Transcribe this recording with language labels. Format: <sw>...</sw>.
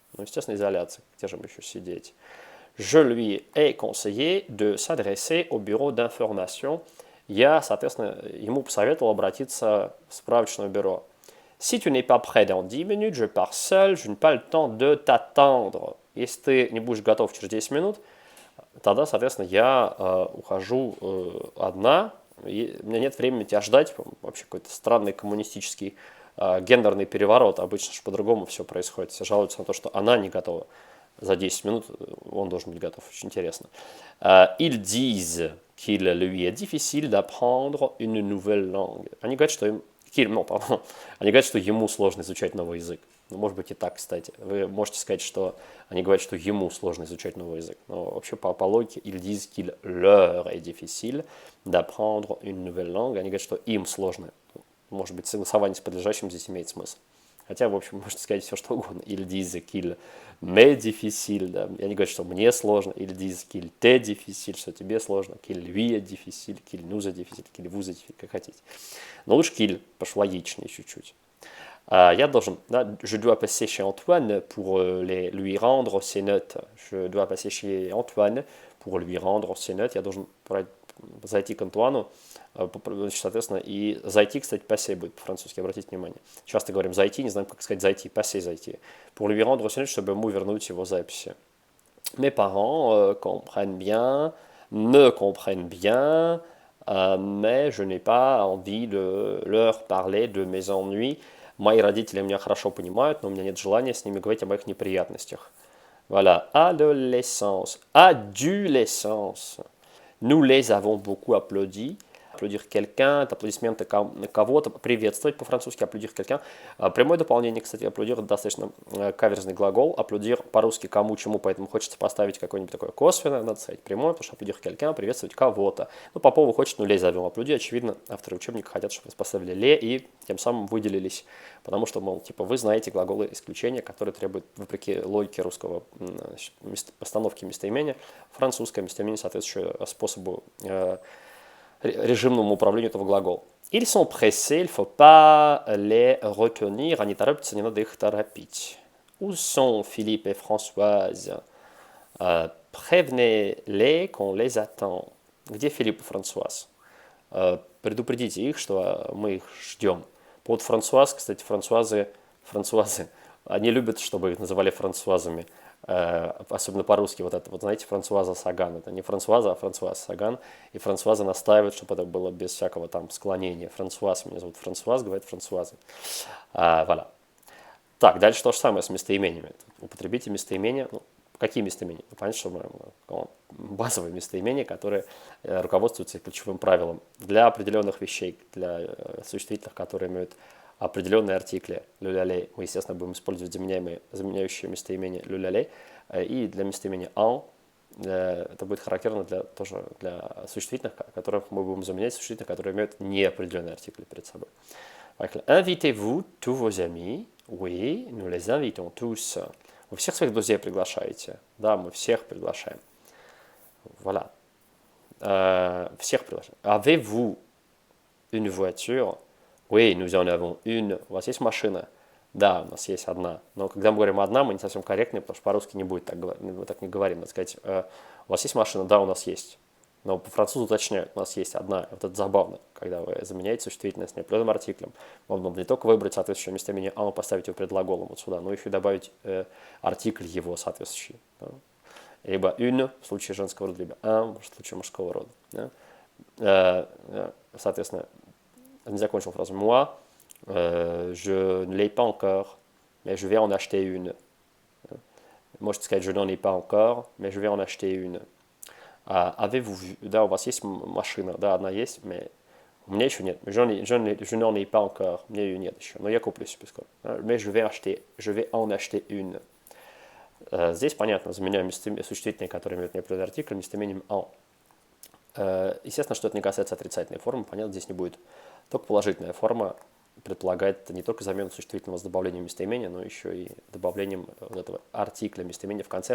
<ru>Ну, естественно, изоляция, где же им еще сидеть.</ru> <fr>Je lui ai conseillé de s'adresser au bureau d'information.</fr> <ru>Я, соответственно, ему посоветовал обратиться в справочное бюро.</ru> <fr>Si tu n'es pas prêt dans 10 minutes, je pars seul, je n'ai pas le temps de t'attendre.</fr> <ru>Если ты не будешь готов через 10 минут, тогда, соответственно, я ухожу одна, и у меня нет времени тебя ждать. Вообще какой-то странный коммунистический гендерный переворот. Обычно же по-другому все происходит. Все жалуются на то, что она не готова. За 10 минут он должен быть готов. Очень интересно.</ru> <fr>Ils disent qu'il lui est difficile d'apprendre une nouvelle langue.</fr> <ru>Они говорят, что Они говорят, что ему сложно изучать новый язык. Ну, может быть и так, кстати. Вы можете сказать, что они говорят, что ему сложно изучать новый язык. Но вообще по логике,</ru> <fr>ils disent qu'il leur est difficile d'apprendre une nouvelle langue.</fr> <ru>Они говорят, что им сложно. Может быть, согласование с подлежащим здесь имеет смысл. Хотя, в общем, можете сказать все, что угодно.</ru> <fr>Ils disent qu'il m'est difficile.</fr> <ru>Да. И они говорят, что мне сложно.</ru> <fr>Ils disent qu'il t'est difficile,</fr> <ru>что тебе сложно.</ru> <fr>Qu'il lui est difficile, qu'il nous est difficile, qu'il vous est difficile,</fr> <ru>как хотите. Но лучше qu'il, потому что логичнее чуть-чуть. Я должен, да,</ru> <fr>je dois passer chez Antoine pour lui rendre ses notes. Je dois passer chez Antoine pour lui rendre ses notes.</fr> <ru>Я должен зайти к Антуану, соответственно, и зайти, кстати, пассе будет по-французски, обратите внимание. Часто говорим зайти, не знаем, как сказать зайти, пассе зайти.</ru> <fr>Pour lui rendre ses notes,</fr> <ru>чтобы ему вернуть его записи.</ru> <fr>Mes parents comprennent bien, me comprennent bien, mais je n'ai pas envie de leur parler de mes ennuis.</fr> <ru>Мои родители меня хорошо понимают, но у меня нет желания с ними говорить о моих неприятностях.</ru> <fr>Voilà, adolescence, adolescence. Nous les avons beaucoup applaudis. Applaudir quelqu'un,</fr> <ru>это аплодисменты кого-то, приветствовать по-французски, applaudir quelqu'un. Прямое дополнение, кстати, applaudir достаточно каверзный глагол. Applaudir по-русски кому, чему, поэтому хочется поставить какое-нибудь такое косвенное, надо сказать прямое, потому что</ru> <fr>applaudir quelqu'un,</fr> <ru>приветствовать кого-то. Ну, Попова хочет, ну,</ru> <fr>les avons applaudis,</fr> <ru>очевидно, авторы учебника хотят, чтобы поставили les и тем самым выделились, потому что, мол, типа, вы знаете глаголы исключения, которые требуют, вопреки логике русского постановки местоимения, французское местоимение соответствующее способу режимному управлению этого глагола.</ru> <fr>Ils sont pressés, il ne faut pas les retenir.</fr> <ru>Они торопятся, не надо их торопить.</ru> <fr>Où sont Philippe et Françoise? Prévenez-les qu'on les attend.</fr> <ru>Где Филипп и Франсуаз? Предупредите их, что мы их ждем. По поводу Франсуаз, кстати, франсуазы, они любят, чтобы их называли франсуазами. Особенно по-русски, вот это, вот знаете, Франсуаза Саган, это не Франсуаза, а Франсуаз Саган, и Франсуаза настаивает, чтобы это было без всякого там склонения. Франсуаз, меня зовут Франсуаз, говорит Франсуаза.</ru> <fr>Voilà.</fr> <ru>Так, дальше то же самое с местоимениями. Употребите местоимения, ну, какие местоимения? Ну, понятно, что мы базовые местоимения, которые руководствуются ключевым правилом для определенных вещей, для существительных, которые имеют определенные артикли люлялей. Мы, естественно, будем использовать заменяющие местоимения люлялей. И для местоимения en это будет характерно тоже для существительных, которых мы будем заменять существительных, которые имеют неопределенные артикли перед собой.</ru> <fr>Invitez-vous tous vos amis? Oui, nous les invitons tous.</fr> <ru>Вы всех своих друзей приглашаете? Да, мы всех приглашаем.</ru> <fr>Voilà.</fr> <ru>Всех приглашаем.</ru> <fr>Avez-vous une voiture? Oui, nous en avons une.</fr> <ru>У вас есть машина? Да, у нас есть одна. Но когда мы говорим одна, мы не совсем корректны, потому что по-русски не будет так говорить. Мы так не говорим. Надо сказать, у вас есть машина? Да, у нас есть. Но по-французу уточняют, у нас есть одна. Вот это забавно, когда вы заменяете существительное с неопределенным артиклем. Вам надо не только выбрать соответствующее местоимение «un», поставить его предглаголом вот сюда, но еще и добавить артикль его соответствующий. Да? Либо «une» в случае женского рода, либо «un» в случае мужского рода. Да? Соответственно, не закончил фразу «moi».</ru> <fr>Je ne l'ai pas encore, mais je vais en acheter une.</fr> <ru>Можете сказать,</ru> <fr>je n'en ai pas encore, mais je vais en acheter une. Avez-vous vu?</fr> <ru>Да, у вас есть машина, да, одна есть, mais у меня еще нет.</ru> <fr>Je n'en ai pas encore,</fr> <ru>у меня ее нет еще, но я куплю себе скоро.</ru> <fr>Mais je vais en acheter une.</fr> <ru>Здесь, понятно, заменяем существительные, которые имеют неопределенный артикль, местоимением en. Естественно, что это не касается отрицательной формы, понятно, здесь не будет. Только положительная форма предполагает не только замену существительного с добавлением местоимения, но еще и добавлением вот этого артикля местоимения в конце.</ru>